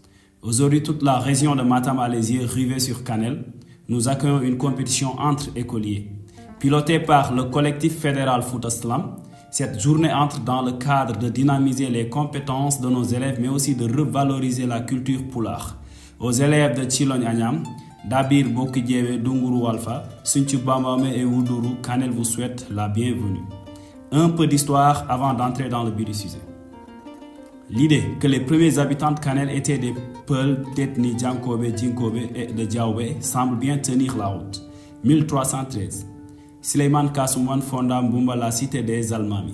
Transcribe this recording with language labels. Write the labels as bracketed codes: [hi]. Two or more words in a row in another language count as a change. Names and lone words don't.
[fr] Aujourd'hui, toute la région de Matam a les yeux rivés sur Kanel. Nous accueillons une compétition entre écoliers. Pilotée par le collectif fédéral Fouta Slam, cette journée entre dans le cadre de dynamiser les compétences de nos élèves, mais aussi de revaloriser la culture poulard. Aux élèves de Tchilogne Agnam, Dabir Bokidjewe, Dunguru Alpha, Sunchu Bambame et Wuduru, Kanel vous souhaite la bienvenue. Un peu d'histoire avant d'entrer dans le but du sujet. L'idée que les premiers habitants de Kanel étaient des Peuls, d'ethnie Djankobe, Djinkobe et de Diaoubé semble bien tenir la route. 1313. Suleiman Kassoumouane fonda Mbumba, la cité des Almami.